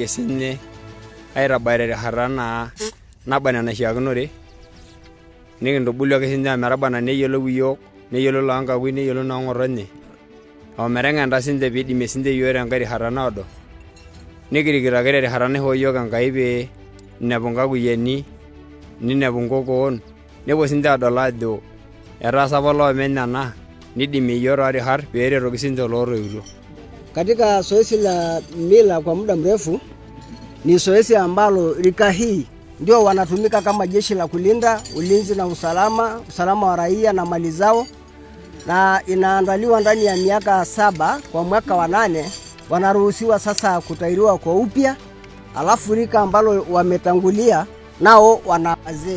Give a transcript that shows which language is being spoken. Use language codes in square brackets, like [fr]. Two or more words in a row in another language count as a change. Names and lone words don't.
[mas] siinye aitabaiki terishata naa naba enaa enaishiakinore nikintubulu ake siinye ometaba enaa neyiolou iyiok neyiolou loonkakui neyiolou noong'otonye ometeng'enta siinche piidimie siinche iyiok tenkae rishata naado nikirikito ake terishata naishoo yiok Enkai pee inepu nkakuyieni ninepu nkokoon nepuo siinche adol ajo etaasa apa loopeny ena nidimie iyiok toorishat peeretoki siinche lootoiutuo. [sw] Katika zoezi la mila kwa muda mrefu ni zoezi ambalo rika hii ndio wanatumika kama jeshi la kulinda ulinzi na usalama wa raia na mali zao, na inaandaliwa ndani ya miaka 7. Kwa mwaka wa 8 wanaruhusiwa sasa kutairiwa kwa upya, alafu rika ambalo wametangulia nao wana wazee.